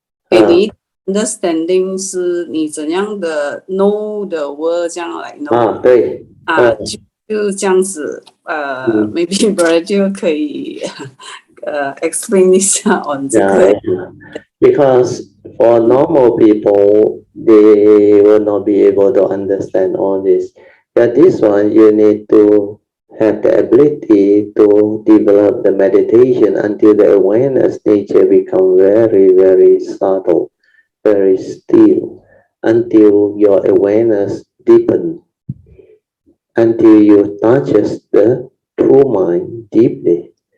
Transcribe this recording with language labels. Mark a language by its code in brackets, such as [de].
[zh] 给你 understanding 是你怎样的 [en] know the world [zh] 这样来 know，对，就这样子，maybe Brother 就可以。 [en] explain this on because for normal people they will not be able to understand all this, but this one you need to have the ability to develop the meditation until the awareness nature become very, very subtle, very still, until your awareness deepens, until you touches the true mind deeply.